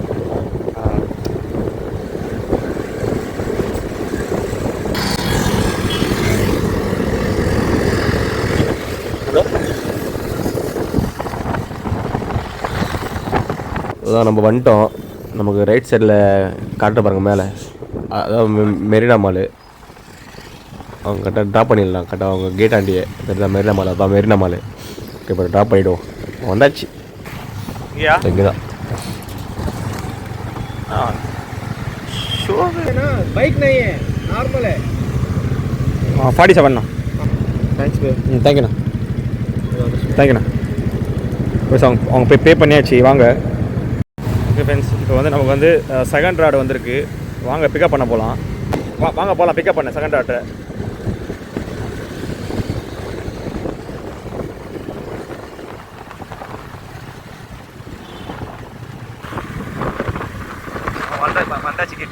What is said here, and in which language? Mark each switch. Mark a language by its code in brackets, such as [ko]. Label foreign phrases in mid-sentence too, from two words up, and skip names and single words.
[ta] அதான் நம்ம வந்துட்டோம். நமக்கு [en] right side [ta] காட்ட பாருங்கள் மேலே, அதாவது மெரினா மால். அவங்க கரெக்டாக ட்ராப் பண்ணிடலாம். கரெக்டாக அவங்க கேட் ஆண்டியே தான் மெரினா மால். அதான் மெரினா மால். ஓகே, இப்போ ட்ராப் பண்ணிவிடுவோம். வந்தாச்சு, இங்கே தான். [hi] बाइक नहीं है, नॉर्मल है. 47 थैंक्स बे. [ta] தேங்க்யூண்ணா, தேங்க்யூண்ணா. அவங்க போய் பே பண்ணியாச்சு, வாங்க. [en] okay friends, [ta] இப்போ வந்து நமக்கு வந்து செகண்ட் ராடு வந்திருக்கு, வாங்க பிக்கப் பண்ண போகலாம். வாங்க போகலாம் பிக்கப் பண்ண செகண்ட் ராட்டை. வந்தாச்சு கிட்ட.